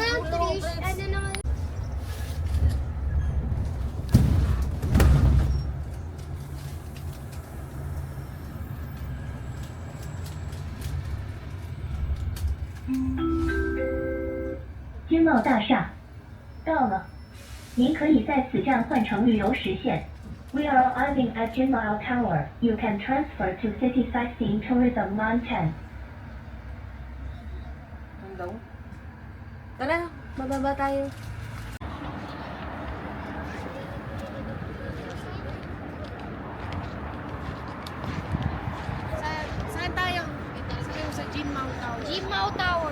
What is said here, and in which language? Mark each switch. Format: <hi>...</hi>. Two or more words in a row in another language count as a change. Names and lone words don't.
<tl>wag Trish? Trish. Ano naman?</tl> <zh>Jin 茂大厦到了，您可以在此站换乘旅游实现。</zh> <en>We are arriving at Jinmao Tower. You can transfer to City Sightseeing Tourism Line 10.</en> <tl>Ano daw? Tara, mababa tayo. Saan tayo? Sa Jinmao Tower. Jinmao Tower.</tl>